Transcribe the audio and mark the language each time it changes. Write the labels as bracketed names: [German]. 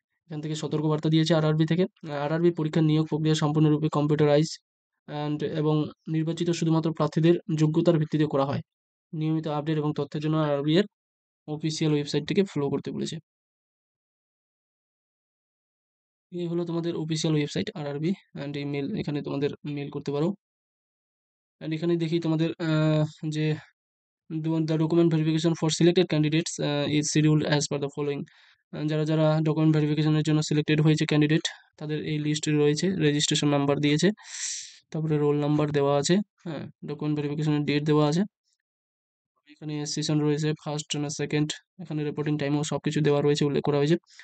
[Bangla] এখান থেকে সতর্কবার্তা দিয়েছে আরআরবি থেকে। আরআরবি পরীক্ষার নিয়োগ প্রক্রিয়া সম্পূর্ণরূপে কম্পিউটারাইজ এবং নির্বাচিত শুধুমাত্র প্রার্থীদের যোগ্যতার ভিত্তিতে করা হয়। নিয়মিত আপডেট এবং তথ্যের জন্য আরআরবি এর অফিসিয়াল ওয়েবসাইটটিকে ফলো করতে বলেছে। এই হলো তোমাদের অফিসিয়াল ওয়েবসাইট আরআরবি অ্যান্ড এই মেল এখানে তোমাদের মেল করতে পারো। [English] and [Bangla] এখানে দেখি তোমাদের যে [English] the document verification for selected candidates is scheduled as per the following. [Bangla] যারা যারা ডকুমেন্ট ভেরিফিকেশনের জন্য সিলেক্টেড হয়েছে ক্যান্ডিডেট তাদের এই লিস্টে রয়েছে, রেজিস্ট্রেশন নাম্বার দিয়েছে, তারপরে রোল নাম্বার দেওয়া আছে, হ্যাঁ, ডকুমেন্ট ভেরিফিকেশনের ডেট দেওয়া আছে, এখানে সেশন রয়েছে ফার্স্ট না সেকেন্ড, এখানে রিপোর্টিং টাইমও সব কিছু দেওয়া রয়েছে, উল্লেখ করা হয়েছে।